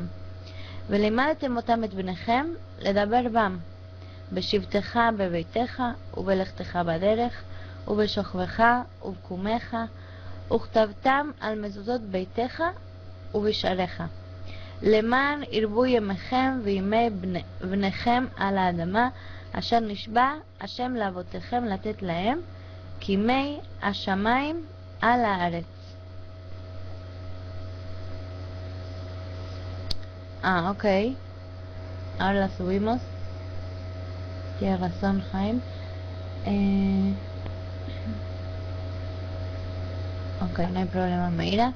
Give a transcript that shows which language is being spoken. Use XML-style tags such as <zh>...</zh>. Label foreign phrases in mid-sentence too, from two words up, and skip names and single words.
<he>ולימדתם אותם את בניכם לדבר בם, בשבתך בביתך, ובלכתך בדרך, ובשוכבך ובקומך, וכתבתם על מזוזות ביתך ובשעריך, למען ירבו ימיכם וימי בניכם על האדמה, אשר נשבע השם לאבותיכם לתת להם, כימי השמיים על הארץ.</he> <es>Ok. Ahora la subimos. Tienes razón, Jaime. Ok, no hay problema, Meira.</es>